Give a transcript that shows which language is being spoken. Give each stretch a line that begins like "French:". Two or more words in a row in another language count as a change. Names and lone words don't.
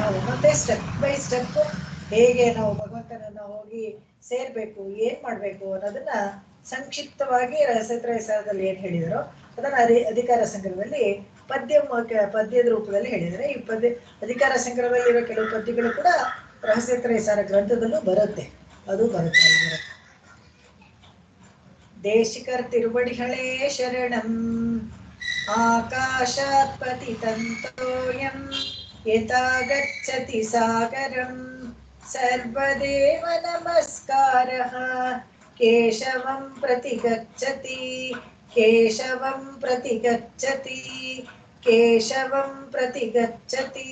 Kannada: ಒಂದೊಂದೇ
English: step by step
Kannada: ಹೇಗೆ ನಾವು ಭಗವಂತನನ್ನ ಹೋಗಿ ಸೇರ್ಬೇಕು, ಏನ್ ಮಾಡ್ಬೇಕು ಅನ್ನೋದನ್ನ ಸಂಕ್ಷಿಪ್ತವಾಗಿ ರಸತ್ರಯದಲ್ಲಿ ಏನ್ ಹೇಳಿದಾರೋ ಅದನ್ನ ಅಧಿಕಾರ ಸಂಗ್ರಹದಲ್ಲಿ ಪದ್ಯದ ರೂಪದಲ್ಲಿ ಹೇಳಿದರೆ. ಈ ಅಧಿಕಾರ ಸಂಗ್ರಹದಲ್ಲಿರೋ ಕೆಲವು ಪದ್ಯಗಳು ಕೂಡ ರಹಸ್ಯತ್ರಯಸಾರ ಗ್ರಂಥದಲ್ಲೂ ಬರುತ್ತೆ, ಅದು ಬರುತ್ತೆ.
Tamil: தேசிகர் திருவடிகளே சரணம்,
Sanskrit: ಆಕಾಶಾತ್ ಪತಿತಂತೋಯಂ ಯಥಾ ಗಚ್ಚತಿ ಸಾಗರಂ, ಸರ್ವದೇವ ನಮಸ್ಕಾರಃ ಕೇಶವಂ ಪ್ರತಿ ಗಚ್ಚತಿ, ಕೇಶವಂ ಪ್ರತಿ ಗಚ್ಚತಿ, ಕೇಶವಂ ಪ್ರತಿ ಗಚ್ಚತಿ.